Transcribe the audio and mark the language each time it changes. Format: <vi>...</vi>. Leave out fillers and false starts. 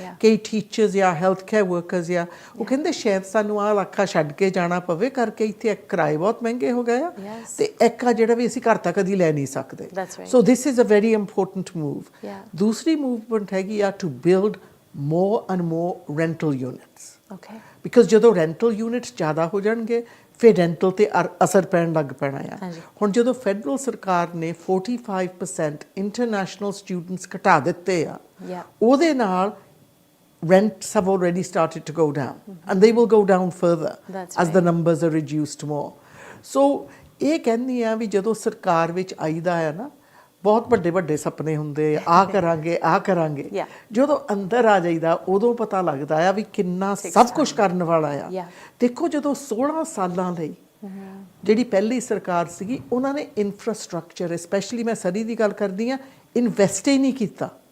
<pa>ਕਈ ਟੀਚਰਸ ਜਾਂ health care workers ਆ, ਉਹ ਕਹਿੰਦੇ ਸ਼ਾਇਦ ਸਾਨੂੰ ਆਹ ਇਲਾਕਾ ਛੱਡ ਕੇ ਜਾਣਾ ਪਵੇ ਕਰਕੇ ਇੱਥੇ ਕਿਰਾਏ ਬਹੁਤ ਮਹਿੰਗੇ ਹੋ ਗਏ ਆ, ਤੇ ਇੱਕ ਆ ਜਿਹੜਾ ਵੀ ਅਸੀਂ ਘਰ ਤੱਕ ਕਦੀ ਲੈ ਨਹੀਂ ਸਕਦੇ।</pa> <en>So this is a very important move.</en> <pa>ਦੂਸਰੀ ਮੂਵਮੈਂਟ ਹੈਗੀ ਆ</pa> <en>To build more and more rental units. Okay. Because</en> <pa>ਜਦੋਂ rental units ਜ਼ਿਆਦਾ ਹੋ ਜਾਣਗੇ ਫਿਰ rental ਤੇ ਅਸਰ ਪੈਣ ਲੱਗ ਪੈਣਾ ਆ। ਹੁਣ ਜਦੋਂ ਫੈਡਰਲ ਸਰਕਾਰ ਨੇ 45% ਇੰਟਰਨੈਸ਼ਨਲ ਸਟੂਡੈਂਟਸ ਘਟਾ ਦਿੱਤੇ ਆ, ਉਹਦੇ ਨਾਲ</pa> <en>rents have already started to go down and they will go down further as the numbers are reduced more.</en> <pa>So ਇਹ ਕਹਿੰਦੀ ਆ ਵੀ ਜਦੋਂ ਸਰਕਾਰ ਵਿੱਚ ਆਈਦਾ ਆ ਨਾ, ਬਹੁਤ ਵੱਡੇ ਵੱਡੇ ਸੁਪਨੇ ਹੁੰਦੇ ਆ ਕਰਾਂਗੇ। ਜਦੋਂ ਅੰਦਰ ਆ ਜਾਈਦਾ ਉਦੋਂ ਪਤਾ ਲੱਗਦਾ ਆ ਵੀ ਕਿੰਨਾ ਸਭ ਕੁਝ ਕਰਨ ਵਾਲਾ ਆ। ਦੇਖੋ ਜਦੋਂ 16 ਸਾਲਾਂ ਲਈ ਜਿਹੜੀ ਪਹਿਲੀ ਸਰਕਾਰ ਸੀਗੀ, ਉਹਨਾਂ ਨੇ ਇਨਫਰਾਸਟ੍ਰਕਚਰ ਸਪੈਸ਼ਲੀ ਮੈਂ ਸਰੀ ਦੀ ਗੱਲ ਕਰਦੀ ਆ, ਇਨਵੈਸਟ ਹੀ ਨਹੀਂ ਕੀਤਾ।</pa>